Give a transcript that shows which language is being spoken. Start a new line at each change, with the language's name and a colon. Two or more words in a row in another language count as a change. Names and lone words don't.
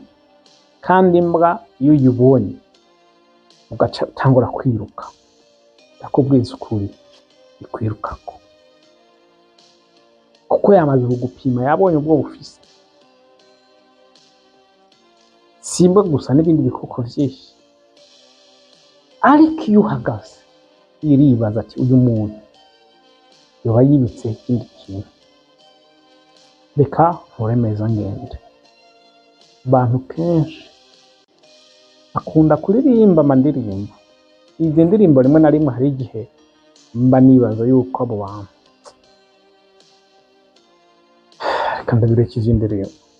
Rundi: Kandi imbwa iyo uyibonye ugaca utangura kwiruka, ndakubwiza ukuri ikwirukako, kuko yamaze kugupima, yabonye ubwo bufise. Simbwa gusa, n'ibindi bikoko vyinshi. Ariko iyo uhagaze iribaza ati uyu muntu yoba yibitse ikindi kintu, reka nturemeza ngende. Abantu kenshi akunda kuririmba amandirimbo, izi ndirimbo rimwe na rimwe hari igihe mba nibaza yuko abo bantu, reka ndabireka izi ndirimbo.